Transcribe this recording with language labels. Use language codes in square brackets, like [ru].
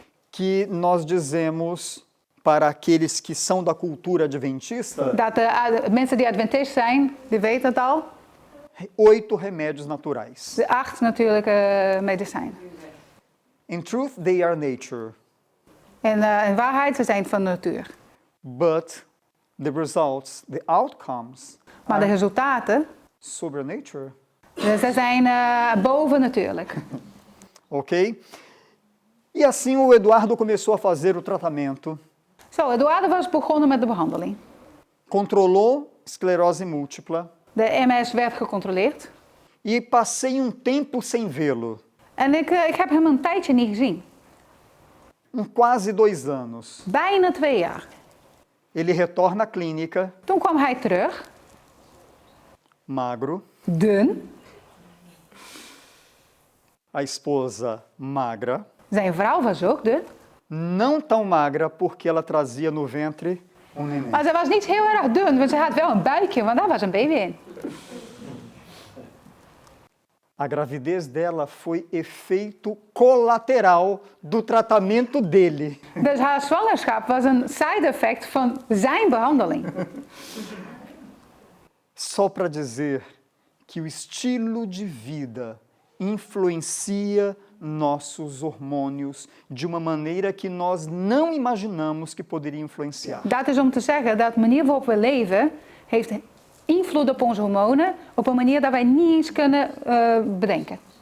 [pt] que nós dizemos para aqueles que são da cultura adventista, [nl] dat de mensen die Adventist zijn, die weten het al. [pt] 8 remédios naturais. [nl] De 8 natuurlijke medicijnen. [en] In truth, they are nature, [nl] En in waarheid, ze zijn van de natuur. [en] but the results, the outcomes, [nl] Maar de resultaten, [en] supernature. [nl] ze zijn bovennatuurlijk. Ok? [pt] E assim o Eduardo começou a fazer o tratamento. [nl] Zo, Eduardo was begonnen met de behandeling. [pt] Controlou esclerose múltipla [nl] De MS werd gecontroleerd. [pt] e passei um tempo sem vê-lo. [nl] En ik heb hem een tijdje niet gezien. [pt] Quase 2 anos. [nl] Bijna 2 jaar. [pt] Ele retorna à clínica, [nl] Toen kwam hij terug, [pt] magro, [nl] dun. [pt] a esposa magra, [nl] Zijn vrouw was ook dun. [pt] não tão magra porque ela trazia no ventre neném. [nl] Maar ze was niet heel erg dun, want ze had wel een buikje, want daar was een baby in. [pt] A gravidez dela foi efeito colateral do tratamento dele. [nl] Dus haar zwangerschap was een side effect van zijn behandeling. [pt] Só para dizer que o estilo de vida influencia nossos hormônios de uma maneira que nós não imaginamos que poderia influenciar. [nl] Dat is om te zeggen dat de manier waarop we leven heeft invloed op onze hormonen op een manier dat wij niet eens kunnen bedenken.